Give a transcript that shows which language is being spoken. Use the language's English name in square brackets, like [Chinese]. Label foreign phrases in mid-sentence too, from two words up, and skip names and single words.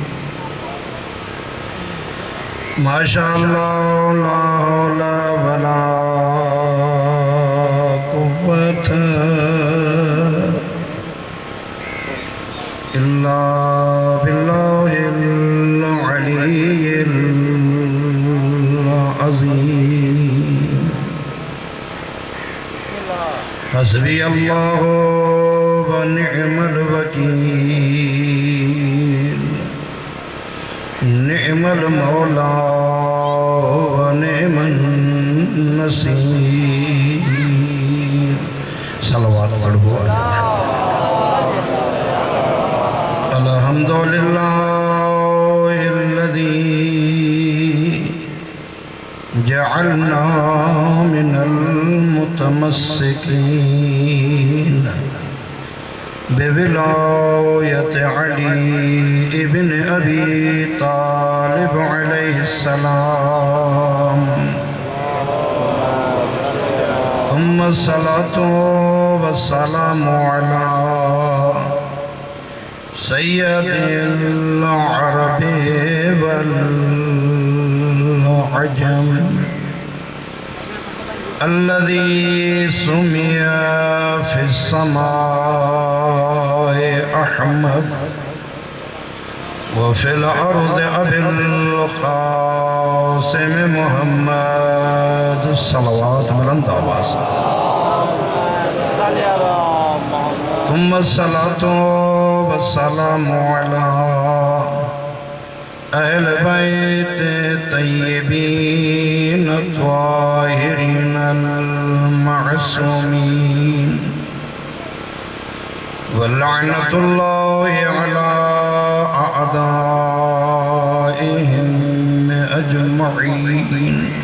[Arabic] ما شاء الله لا حول ولا قوة إلا بالله العلي العظيم. حسبي الله ونعم الوكيل. نعم المولى ونعم النصير. [Urdu] صلوات پڑھو. [Arabic] الحمد لله الذي جعلنا من المتمسكين بولاية علي بن أبي طالب عليه السلام. ثم الصلاة والسلام على سيد العربي والعجم الذي سمي في السماء أحمد وفي الأرض أبي القاسم محمد. [Urdu] صلوات بلند آواز. [Arabic] ثم الصلاة والسلام على أهل البيت الطيبين الطاهرين المعصومين ولعنة الله على أعدائهم أجمعين.